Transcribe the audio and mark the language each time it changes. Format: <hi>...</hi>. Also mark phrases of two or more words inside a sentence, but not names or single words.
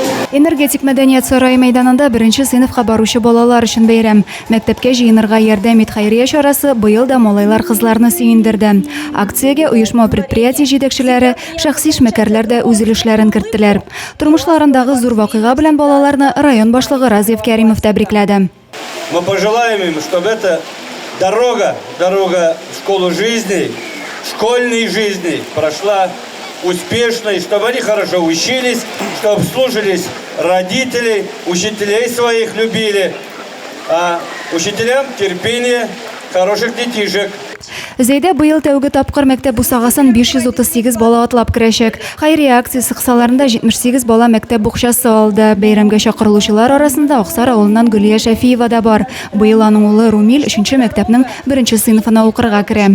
<tt>Энергетик мәдәният сарайы мәйданында беренче сыйныфка баручы балалар өчен бәйрәм. Мәктәпкә җыенырга ярдәм ит хәйрия чарасы быел да малайлар кызларны сөендерде. Акциягә оешма предприятие җитәкчеләре, шәхси эшмәкәрләр дә үз өлешләрен керттеләр. Тормышларындагы зур вакыйга белән балаларны район башлыгы Разиев Кәримов тәбрикләде.</tt> <ru>Мы пожелаем им, чтобы эта дорога в школу жизни, школьной жизни прошла успешно, и чтобы они хорошо учились, чтобы слушались родителей, учителей своих любили, а учителям терпение, хороших детишек.</ru> <tt>Зәйдә быел тәүге тапкыр мәктәп бусагасын 538 бала атлап керәчәк. Хәйрия акциясе кысаларында 78 бала мәктәп букчасы алды. Бәйрәмгә чакырылучылар арасында Аксар авылыннан Гөлия Шәфиева да бар. Быел аның улы Румил 3нче мәктәпнең 1нче сыйныфына укырга керә.</tt>